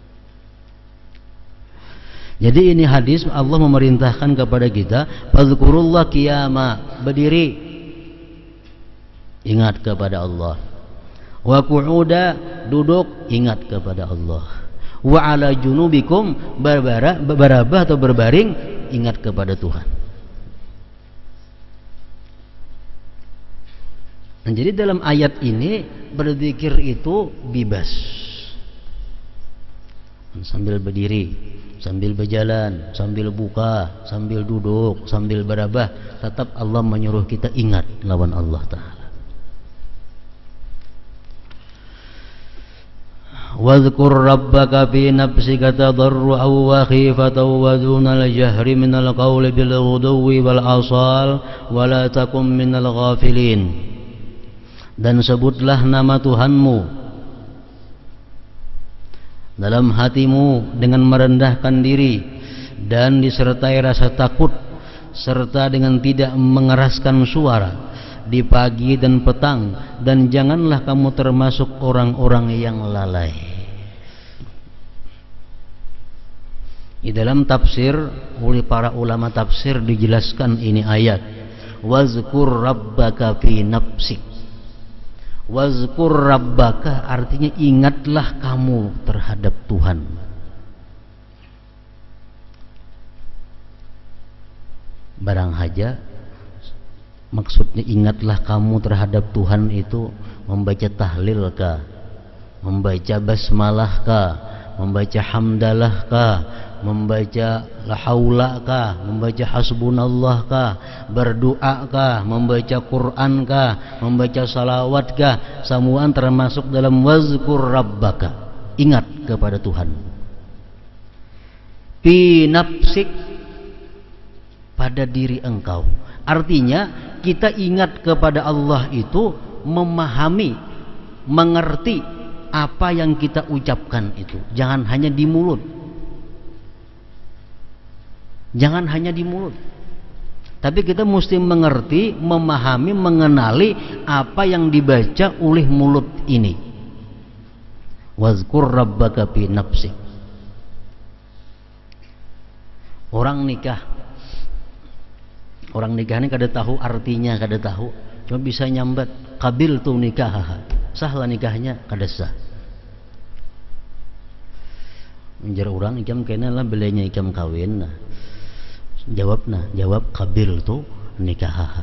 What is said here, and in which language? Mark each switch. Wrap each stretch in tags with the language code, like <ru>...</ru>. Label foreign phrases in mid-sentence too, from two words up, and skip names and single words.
<id>Jadi ini hadis Allah memerintahkan kepada kita,</id> <ar>فاذكروا الله قياما,</ar> <id>berdiri, ingat kepada Allah.</id> <ar>وقعودا,</ar> <id>duduk, ingat kepada Allah.</id> <ar>وعلى جنوبكم,</ar> <id>berabah atau berbaring, ingat kepada Tuhan. Nah, jadi dalam ayat ini berzikir itu bebas. Sambil berdiri, sambil berjalan, sambil buka, sambil duduk, sambil berabah, tetap Allah menyuruh kita ingat lawan Allah Ta'ala.</id> <ar>واذكر ربك في نفسك تضرعا وخيفة ودون الجهر من القول بالغدو والآصال ولا تكن من الغافلين.</ar> <id>Dan sebutlah nama Tuhanmu dalam hatimu dengan merendahkan diri dan disertai rasa takut, serta dengan tidak mengeraskan suara di pagi dan petang, dan janganlah kamu termasuk orang-orang yang lalai. Di dalam tafsir oleh para ulama tafsir dijelaskan ini ayat,</id> <ar>واذكر ربك في نفسك. واذكر ربك</ar> <id>artinya ingatlah kamu terhadap Tuhan. Barang haja maksudnya ingatlah kamu terhadap Tuhan itu membaca tahlil kah, membaca basmalah kah, membaca hamdalah kah, membaca</id> <ar>لا حول</ar> <id>kah, membaca hasbunallah kah, berdoa kah, membaca Quran kah, membaca salawat kah, semuaan termasuk dalam</id> <ar>واذكر ربك,</ar> <id>ingat kepada Tuhan.</id> <ar>في نفسك,</ar> <id>pada diri engkau. Artinya kita ingat kepada Allah itu memahami, mengerti apa yang kita ucapkan itu. Jangan hanya di mulut. Jangan hanya di mulut. Tapi kita mesti mengerti, memahami, mengenali apa yang dibaca oleh mulut ini.</id> <ar>واذكر ربك في نفسك.</ar> <bjn>Orang nikah ini kada tahu artinya, kada tahu, cuma bisa nyambat</bjn> <ar>قبلت نكاح,</ar> <bjn>sahlah nikahnya, kada sah. Menjar orang ikam kena lah belanya ikam kawin, jawab</bjn> <ar>قبلت نكاح.</ar>